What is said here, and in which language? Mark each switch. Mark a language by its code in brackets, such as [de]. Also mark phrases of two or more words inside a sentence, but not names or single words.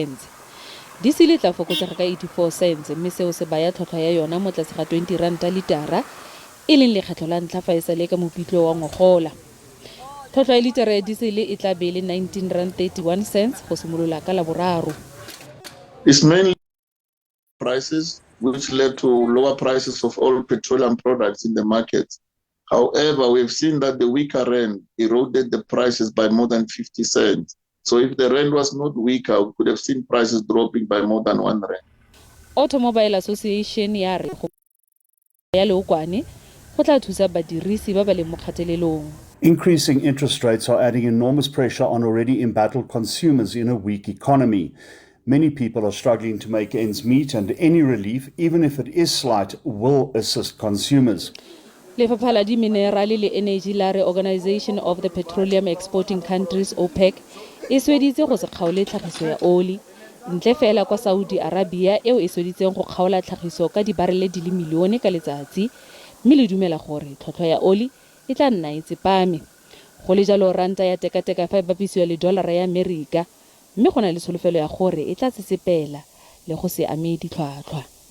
[tn] Diesel e tla fokotsega ka 84 cents, mme seo se baya tlhotlhwa ya yona mo tlase ga R20 litara, e leng lekgetlho la ntlha fa e sale ka mopitlo wa ngogola. Tlhotlhwa ya litara ya diesel e tla be le R19.31 go simolola ka Laboraro. [en] It's mainly prices, which led to lower prices of all petroleum products in the market. However, we've seen that the weaker rand eroded the prices by more than 50 cents. So if the rand was not weaker, we could have seen prices dropping by more than 1 rand. [tn] Automobile Association ya re go ya leokwane go tla thusa badirisi ba ba leng mo kgatelelong. [en] Increasing interest rates are adding enormous pressure on already embattled consumers in a weak economy. Many people are struggling to make ends meet, and any relief, even if it is slight, will assist consumers. [tn] Lefapha la Diminerale le Energy la re Organization of the Petroleum Exporting Countries OPEC e sweditse go se kgaole tlhagiso ya oli ntle fela kwa Saudi Arabia eo e sweditseng go kgaola tlhagiso ka dibarele di le milione ka letsatsi mme le dumela gore tlhotlhwa ya oli e tla nna e tsepame go le jalo ranta ya tekateka fa e bapisiwa le dolara ya Amerika mme go na le solofelo ya gore e tla tsetsepela le go se ame ditlhwatlhwa.